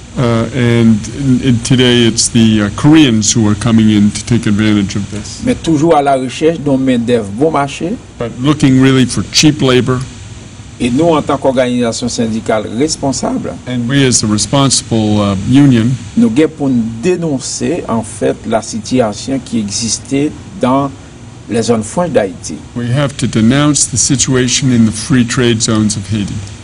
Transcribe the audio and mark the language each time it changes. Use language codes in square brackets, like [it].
[en] And today it's the Koreans who are coming in to take advantage of this. [fr] Mais toujours à la recherche d'un main-d'œuvre bon marché. [en] But looking really for cheap labor. Et nous, en tant qu'organisation syndicale responsable, and we as the responsible union, [fr] nous avons pour dénoncer en fait la situation qui existait dans les zones franches d'Haïti. [en] We have to denounce the situation in the free trade zones of Haiti.